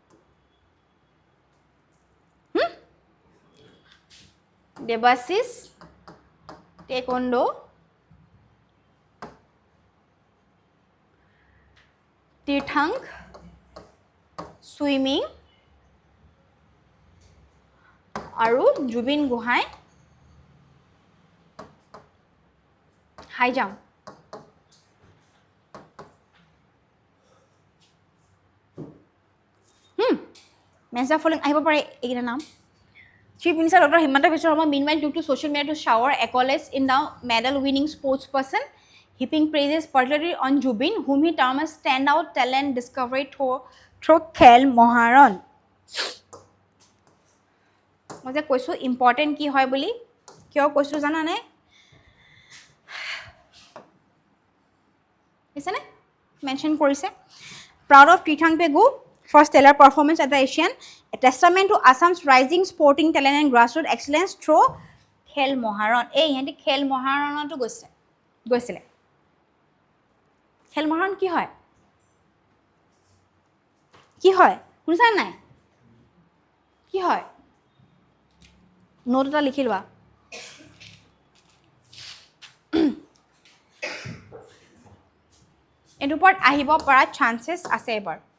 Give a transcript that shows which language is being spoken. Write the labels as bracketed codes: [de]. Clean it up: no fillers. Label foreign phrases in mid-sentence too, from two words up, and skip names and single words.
[as] দেৱাশিস টাইকোৱাণ্ডো, তীৰ্থংক চুইমিং আৰু জুবিন গোহাঁই [en] high jump. major following [as] আহিব পাৰে এইকেইটা নাম. [en] Chief Minister Dr. Himanta Biswa Sarma meanwhile took to social media to shower accolades in the medal-winning sports person, heaping praises particularly on Jubin, whom he termed as standout talent discovery through Khel Moharan. [as] মই যে কৈছোঁ ইম্পৰ্টেণ্ট কি হয় বুলি, কিয় কৈছোঁ জানানে? দিছেনে? মেনশ্যন কৰিছে. [en] Proud of Tirthang Pegu for stellar performance at the Asian, a testament to Assam's rising sporting talent and grassroots excellence through Khel Moharan. [as] এই ইহঁতি খেল মহাৰণতো গৈছিলে. খেল মহাৰণ কি হয়? কি হয় শুনিছানে নাই? কি হয়? নোট এটা লিখি লোৱা. এইটোৰ ওপৰত আহিব পৰা চান্সেছ আছে এবাৰ.